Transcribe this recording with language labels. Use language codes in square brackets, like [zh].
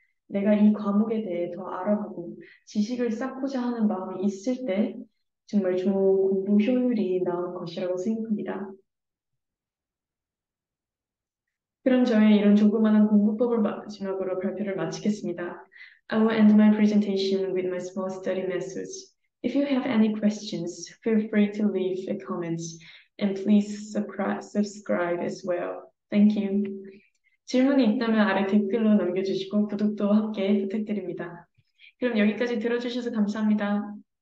[ko] 내가 이 과목에 대해 더 알아보고 지식을 쌓고자 하는 마음이 있을 때 정말 좋은 공부 효율이 나오는 것이라고 생각합니다. 그럼 저의 이런 조그마한 공부법을 마지막으로 발표를 마치겠습니다. [en] I will end my presentation with my small study methods. If you have any questions, feel free to leave a comment and please subscribe as well. Thank you. [ko] 질문이 있다면 아래 댓글로 남겨주시고 구독도 함께 부탁드립니다. 그럼 여기까지 들어주셔서 감사합니다.